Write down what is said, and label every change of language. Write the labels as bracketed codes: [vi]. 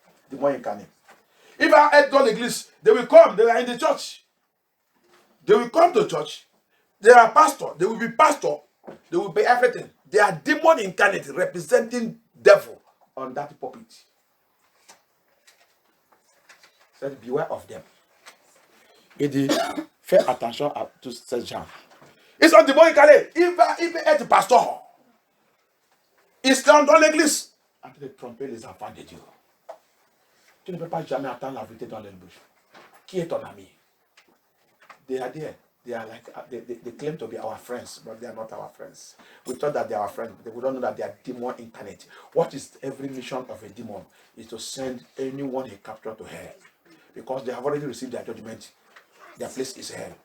[en] Demon incarnate. If I had done English, they will come. They are in the church. They will come to church. They are pastor. They will be pastor. They will be everything. They are demon incarnate representing devil on that pulpit. So beware of them. [fr] Et dit, fais attention à tous ces gens. Ils sont demon incarnés. Il va être pasteur. Ils sont dans l'église. En train de tromper les enfants de Dieu. Tu ne peux pas jamais attendre la vérité dans les bouches. Qui est ton ami? [en] They are there. They are like they claim to be our friends, but they are not our friends. We thought that they are our friends, but we don't know that they are demon incarnate. What is every mission of a demon? Is to send anyone he captured to hell, because they have already received their judgment. Their place is hell.